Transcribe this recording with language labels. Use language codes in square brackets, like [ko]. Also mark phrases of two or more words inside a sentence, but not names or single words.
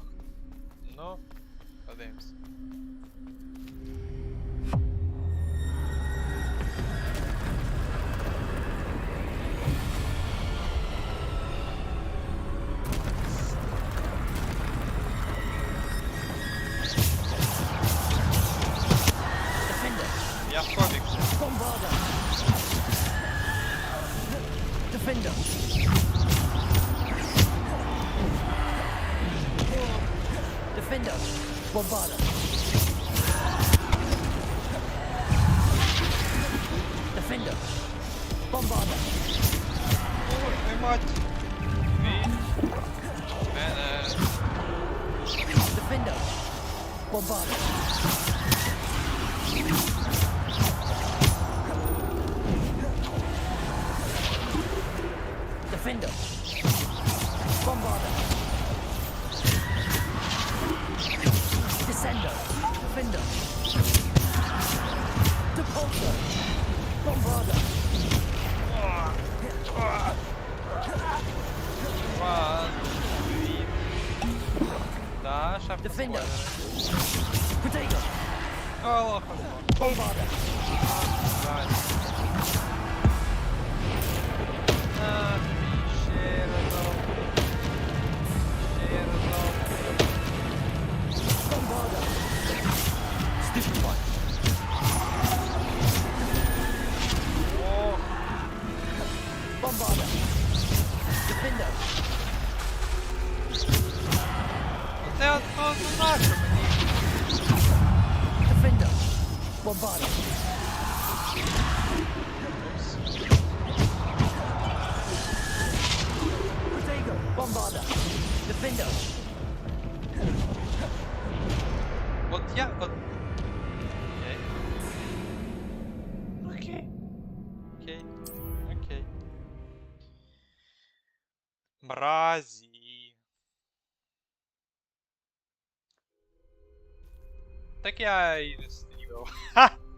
[uk] Ну, подивимось. Я в коміксі. Bombarda! Defender! Defender! Bombarda! Defender! Bombarda! Ой, ти мать! Він мене. Defender! Bombarda! Defender! Bombarda! Descender! Defender! Depulsor! Bombarda! Два, дві. Да, шапка Defender! спойлери. Protego! Алло, Bombarda! давай. На, ще разок. Ще разок. Bombarda! Stiffen Punch! Ох, Bombarda! Defender! це от нащо мені? Defender! Bombarda! Protego! Bombarda! Defender! От я, от... Окей. Окей. Окей. Мразі. Так я і не стрімив. Ха!